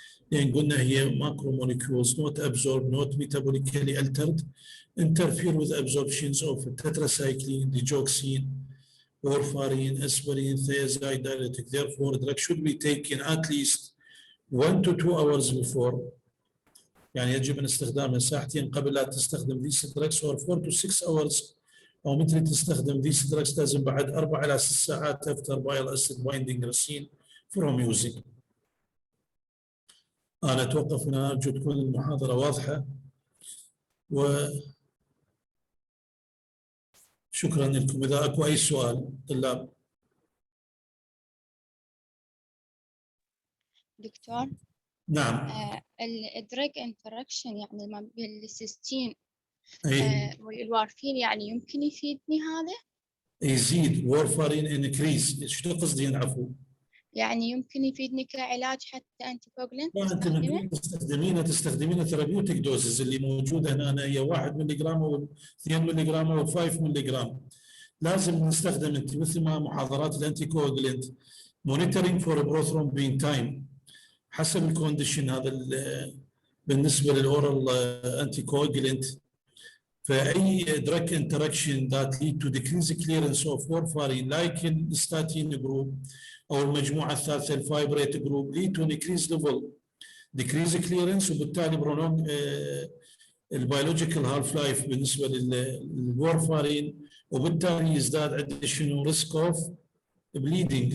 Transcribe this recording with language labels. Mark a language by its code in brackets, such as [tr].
[ar] يعني قلنا هي [en] macromolecules not absorbed, not metabolically altered, interfere with absorptions of tetracycline, digoxin, warfarin, aspirin, thiazide diuretic. Therefore, the drug should be taken at least 1 to 2 hours before. [ar] يعني يجب أن استخدامها ساعتين قبل لا تستخدم [en] these drugs or 4 to 6 hours. [ar] أو مثل تستخدم [en] these drugs [ar] لازم بعد 4 إلى 6 ساعات [en] after bile acid binding racine from using. [ar] أنا أتوقف هنا، أرجو تكون المحاضرة واضحة وشكرا لكم. إذا أكو أي سؤال طلاب. دكتور. نعم. الدرج انتراكشن يعني ما بين السيستين والوارفين يعني يمكن يفيدني هذا؟ يزيد وارفارين انكريز. شو قصدين عفوا؟ يعني يمكن يفيدني كعلاج حتى انتي كوجلنت؟ لا انت من تستخدمينه ثيرابيوتيك دوزز اللي موجوده هنا هي 1 ملي جرام و 2 ملي جرام و 5 ملي جرام. لازم نستخدم انت مثل ما محاضرات الانتي كوجلنت مونيتورينج فور بروثرومبين تايم حسب الكونديشن. هذا بالنسبه للاورال انتي كوجلنت [en] فأي drug interaction that lead to decrease clearance of warfarin like [ar] الستاتين جروب أو المجموعة الثالثة الفايبريت جروب [en] lead to decrease level decrease clearance وبالتالي prolong البيولوجيكال half life بالنسبة للورفارين [ar] وبالتالي يزداد عندنا شنو [en] risk of bleeding.